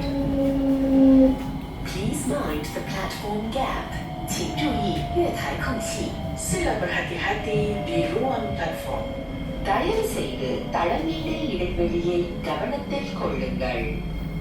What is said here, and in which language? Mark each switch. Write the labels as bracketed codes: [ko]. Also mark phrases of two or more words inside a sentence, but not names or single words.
[en] Please mind the platform gap. [zh] 请注意月台空隙. [ms] Sila berhati-hati di ruang platform. [ta] தயவு செய்து தளமீதை இடைவெளியை கவனத்தில் கொள்ளுங்கள்.